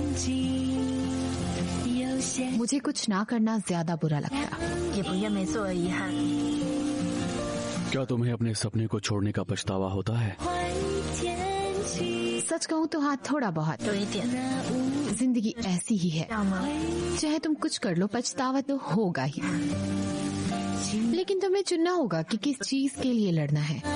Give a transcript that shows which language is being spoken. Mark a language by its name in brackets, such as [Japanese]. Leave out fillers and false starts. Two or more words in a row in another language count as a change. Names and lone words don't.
[Hindi] मुझे कुछ ना करना ज्यादा बुरा लगता। [Chinese] 也不愿没做而遗憾。 [Hindi] क्या तुम्हें अपने सपने को छोड़ने का पछतावा होता है? सच कहूँ तो हाँ, थोड़ा बहुत। जिंदगी ऐसी ही है, चाहे तुम कुछ कर लो पछतावा तो होगा ही, लेकिन तुम्हें चुनना होगा कि किस चीज के लिए लड़ना है।